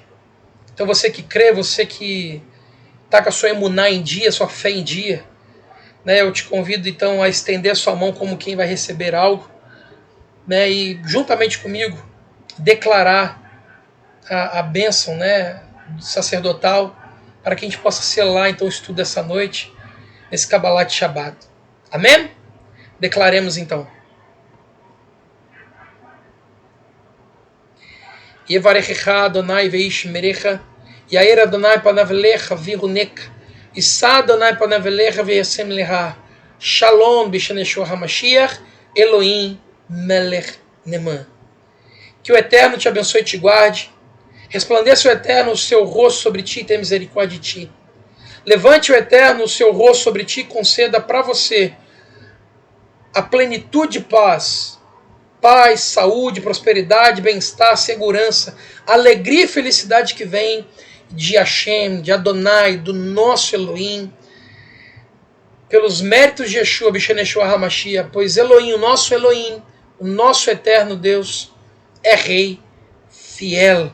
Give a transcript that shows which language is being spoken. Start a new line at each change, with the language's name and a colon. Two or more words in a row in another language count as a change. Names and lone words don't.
Portuguese: Então você que crê, você que está com a sua emuná em dia, sua fé em dia, né, eu te convido então a estender a sua mão como quem vai receber algo, né, e juntamente comigo declarar a bênção, né, sacerdotal, para que a gente possa selar então o estudo dessa noite, nesse
Hebrew: קבלת שבת.
Portuguese: Amém? Declaremos então.
Hebrew: יברכך אדוני וישמרך, יאר אדוני פניו אליך ויחנך, ישא אדוני פניו אליך וישם לך, שלום בשם ישוע המשיח, אלוהים מלך נאמן.
Portuguese: Que o Eterno te abençoe e te guarde. Resplandeça o Eterno o seu rosto sobre ti e tenha misericórdia de ti. Levante o Eterno o seu rosto sobre ti e conceda para você a plenitude de paz, saúde, prosperidade, bem-estar, segurança, alegria e felicidade que vem de Hashem, de Adonai, do nosso Elohim, pelos méritos de Yeshua,
Hebrew: בשם ישוע המשיח,
Portuguese: pois Elohim, o nosso eterno Deus, é Rei fiel.